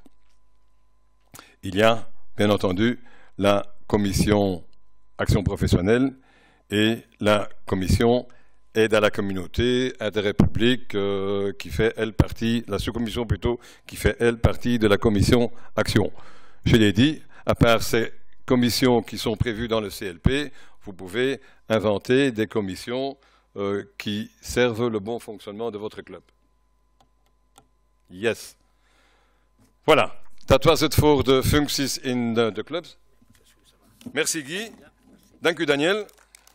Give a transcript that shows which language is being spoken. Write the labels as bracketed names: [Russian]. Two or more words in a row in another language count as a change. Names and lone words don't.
[French] Il y a, bien entendu, la commission action professionnelle et la commission aide à la communauté, intérêt public, qui fait, elle, partie, la sous-commission plutôt, qui fait, elle, partie de la commission action. Je l'ai dit, à part ces commissions qui sont prévues dans le CLP, vous pouvez inventer des commissions qui servent le bon fonctionnement de votre club. Yes. Voilà. [Dutch] Dat was het voor de functies in de clubs. Merci Guy. Dank u Daniel.